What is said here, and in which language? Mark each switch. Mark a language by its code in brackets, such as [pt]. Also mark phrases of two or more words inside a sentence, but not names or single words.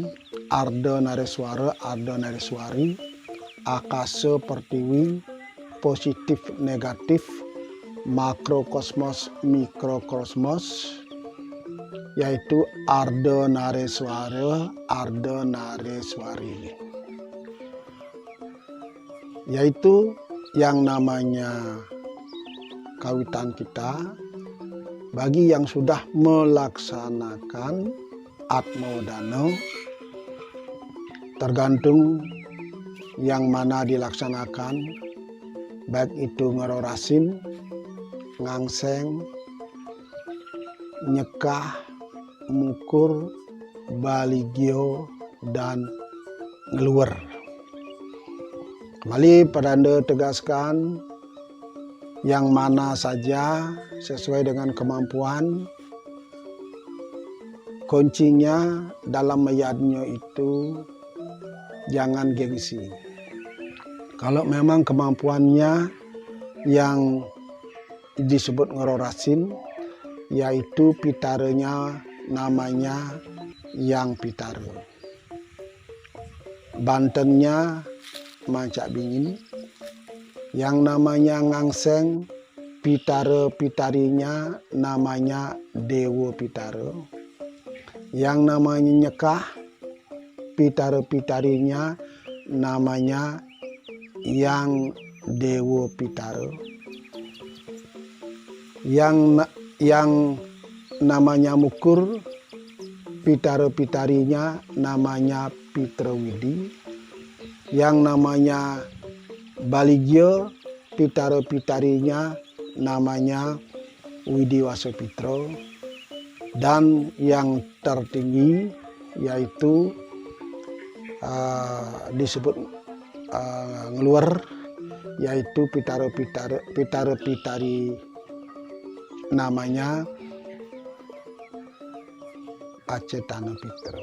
[id] Arda Nareswara, Arda Nareswari, akasa pertiwi, positif negatif, makrokosmos mikrokosmos, yaitu Arda Nareswara, Arda Nareswari, yaitu yang namanya kawitan kita. Bagi yang sudah melaksanakan Atmawedana, tergantung yang mana dilaksanakan, baik itu ngerorasin, ngangseng, nyekah, mukur, baligio, dan ngeluar. Kembali pedanda tegaskan yang mana saja sesuai dengan kemampuan. Kuncinya dalam mayadnya itu jangan gengsi. Kalau memang kemampuannya yang disebut ngerorasin, yaitu pitarenya namanya yang pitare, bantennya mancak bingin. Yang namanya ngangseng, pitare-pitarinya namanya dewa pitare. Yang namanya nyekah, pitare-pitarinya namanya yang dewa pitare. Yang namanya mukur, pitare-pitarinya namanya Pitrawidi. Yang namanya baligio, pitare-pitarinya namanya Widi Wasopitro. Dan yang tertinggi yaitu disebut ngeluar, yaitu pitare-pitari namanya Acetana Pitro.